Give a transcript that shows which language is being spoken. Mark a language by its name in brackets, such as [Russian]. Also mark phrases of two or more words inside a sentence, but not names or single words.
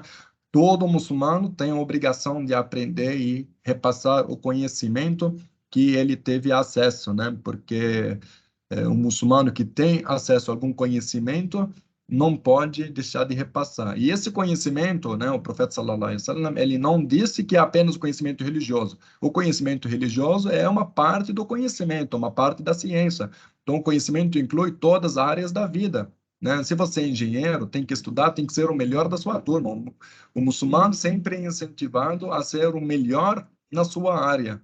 [Portuguese] Todo muçulmano tem a obrigação de aprender e repassar o conhecimento que ele teve acesso, né? Porque um muçulmano que tem acesso a algum conhecimento não pode deixar de repassar. E esse conhecimento, né, o profeta [Arabic] صلى الله عليه وسلم, [Portuguese] ele não disse que é apenas o conhecimento religioso. O conhecimento religioso é uma parte do conhecimento, uma parte da ciência. Então, o conhecimento inclui todas as áreas da vida, né? Se você é engenheiro, tem que estudar, tem que ser o melhor da sua turma. O muçulmano sempre é incentivado a ser o melhor na sua área.